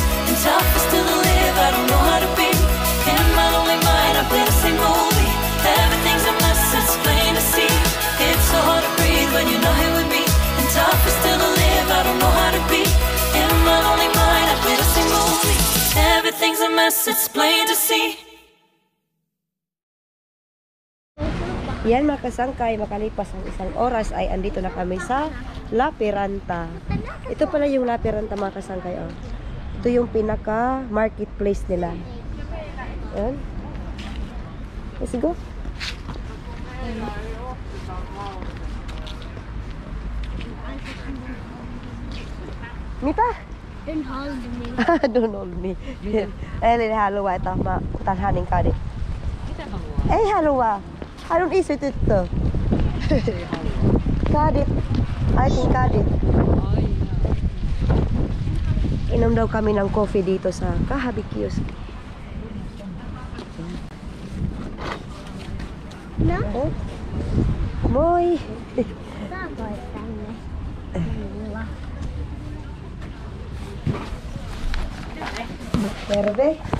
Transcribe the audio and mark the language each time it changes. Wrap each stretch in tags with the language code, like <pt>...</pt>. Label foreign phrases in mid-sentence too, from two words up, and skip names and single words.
<en>And tough is still to live, I don't know how to be. In my lonely mind, I play the same movie. Everything's a mess, it's plain to see. It's so hard to breathe when you're not here with me. And tough is still to live, I don't know how to be. In my lonely mind, I play the same movie. Everything's a mess, it's plain to see.</en> <tl>Yan mga kasangkay, makalipas ang isang oras ay andito na kami sa La Piranta. Ito pala yung La Piranta mga kasangkay. Oh. Ito yung pinaka marketplace nila. Yan.</tl> <en>Let's go.</en> <fi>Mita?</fi> <en>Don't hold me. Don't hold me.</en> <fi>Eli haluaa, että mä otan hänen kadit. Mitä haluaa? Ei halua. Hän on iso tyttö. Kadit. Aitin kadit. Ai jaa.</fi> <tl>Inom daw kami ng coffee dito sa Kahabikiosk.</tl> <fi>No? Oh. Moi! Saako tänne? Terve!</fi>